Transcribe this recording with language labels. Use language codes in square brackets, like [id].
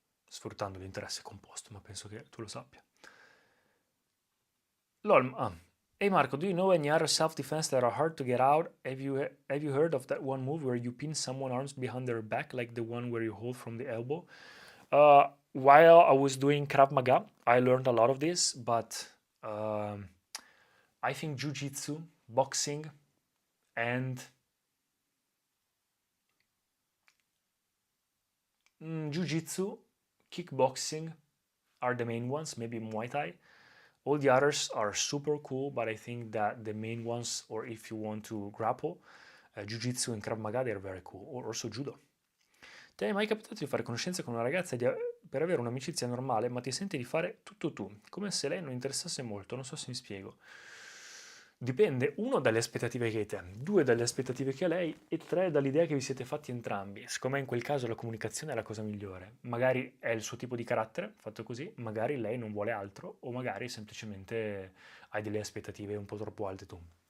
[it] sfruttando l'interesse composto, ma penso che tu lo sappia. [en] LOL, Hey Marco, do you know any other self-defense that are hard to get out? Have you heard of that one move where you pin someone's arms behind their back, like the one where you hold from the elbow? While I was doing Krav Maga, I learned a lot of this, but I think Jiu-Jitsu, boxing, and Jiu-Jitsu, kickboxing are the main ones, maybe Muay Thai. All the others are super cool, but I think that the main ones, or if you want to grapple, Jiu-Jitsu and Krav Maga, they're very cool, or also Judo. [it] Ti è mai capitato di fare conoscenza con una ragazza per avere un'amicizia normale, ma ti senti di fare tutto tu, come se lei non interessasse molto? Non so se mi spiego. Dipende, uno, dalle aspettative che hai te, due, dalle aspettative che ha lei, e tre, dall'idea che vi siete fatti entrambi. Secondo me in quel caso la comunicazione è la cosa migliore. Magari è il suo tipo di carattere, fatto così, magari lei non vuole altro, o magari semplicemente hai delle aspettative un po' troppo alte tu.